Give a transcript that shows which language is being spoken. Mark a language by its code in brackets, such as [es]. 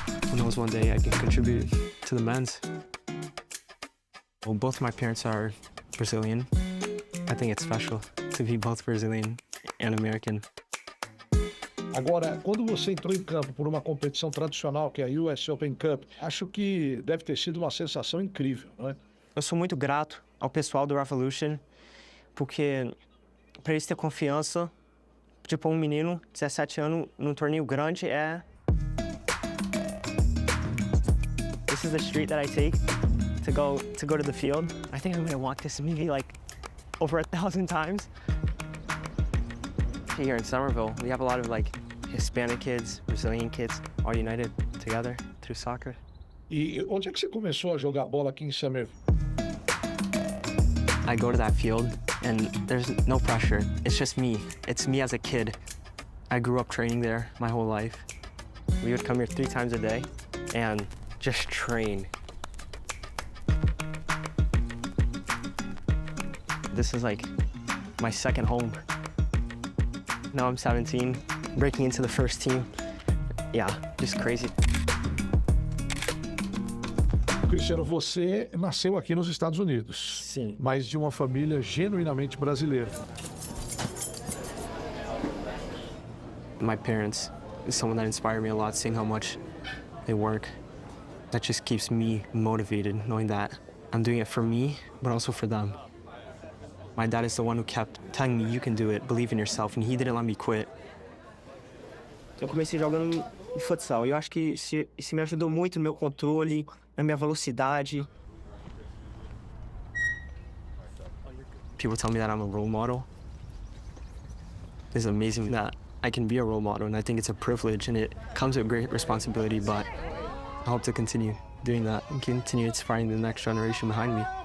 [en] Who knows, one day I can contribute to the men's. Well, both my parents are Brazilian. I think it's special to be both Brazilian and American. [pt] Agora, quando você entrou em campo por uma competição tradicional, que é a US Open Cup, acho que deve ter sido uma sensação incrível, não é? Eu sou muito grato ao pessoal do Revolution, porque para eles ter confiança, tipo, um menino, 17 anos, num torneio grande é... [en] This is the street that I take to go to the field. I think I'm gonna walk this maybe like over 1,000 times. Here in Somerville, we have a lot of like Hispanic kids, Brazilian kids, all united together through soccer. [pt] E onde é que você começou a jogar bola aqui em Somerville? [en] I go to that field and there's no pressure. It's just me. It's me as a kid. I grew up training there my whole life. We would come here 3 times a day and just train. This is like my second home. Now I'm 17, breaking into the first team. Yeah, just crazy. [pt] Cristiano, você nasceu aqui nos Estados Unidos. Sim. Mas de uma família genuinamente brasileira. [en] My parents is someone that inspired me a lot, seeing how much they work. That just keeps me motivated, knowing that I'm doing it for me, but also for them. My dad is the one who kept telling me, you can do it, believe in yourself, and he didn't let me quit. [pt] Eu comecei jogando em futsal e eu acho que isso me ajudou muito no meu controle, na minha velocidade. [en] People tell me that I'm a role model. It's amazing that I can be a role model, and I think it's a privilege, and it comes with great responsibility, but I hope to continue doing that and continue inspiring the next generation behind me.